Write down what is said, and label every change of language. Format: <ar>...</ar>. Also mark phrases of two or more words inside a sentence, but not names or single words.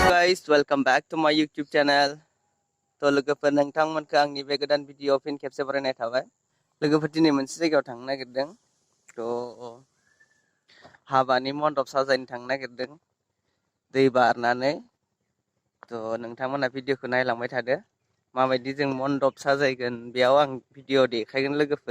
<en>guys, welcome back to my YouTube channel.</en> <brx>To लोगोफोर नोंथांमोनखौ आंनि बे गोदान भिडिअ फिन खेबसे बरायनाय थाबाय। लोगोफोर दिनै मोनसे जायगायाव थांनो नागिरदों। तो हाबानि मण्डप साजायनो थांनो नागिरदों। दै बारनानै। तो नोंथांमोना भिडिअखौ नायलांबाय थादो। माबायदि जों मण्डप साजायगोन बेयाव आं भिडिअ देखायगोन लोगोफोर।</brx>